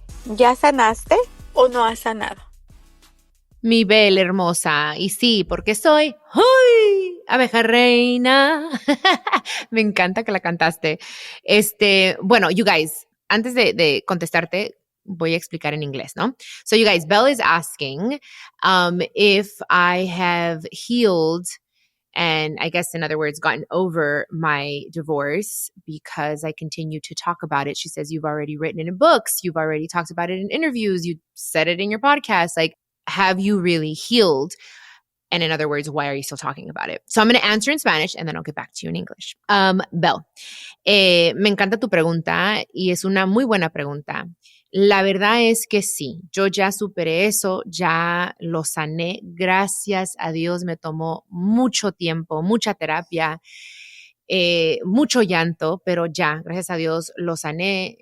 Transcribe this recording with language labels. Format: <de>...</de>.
<es>¿Ya sanaste o no has sanado? Mi bella hermosa. Y sí, porque soy ¡ay! Abeja reina. Me encanta que la cantaste. Bueno,</es> <en>you guys,</en> <es>antes de contestarte, voy a explicar en inglés, ¿no?</es> <en>So you guys, Belle is asking if I have healed and I guess in other words, gotten over my divorce because I continue to talk about it. She says, you've already written it in books. You've already talked about it in interviews. You said it in your podcast. Like, have you really healed? And in other words, why are you still talking about it? So I'm going to answer in Spanish and then I'll get back to you in English.</en> <es>Belle, me encanta tu pregunta y es una muy buena pregunta. La verdad es que sí, yo ya superé eso, ya lo sané. Gracias a Dios me tomó mucho tiempo, mucha terapia, mucho llanto, pero ya, gracias a Dios lo sané.</es>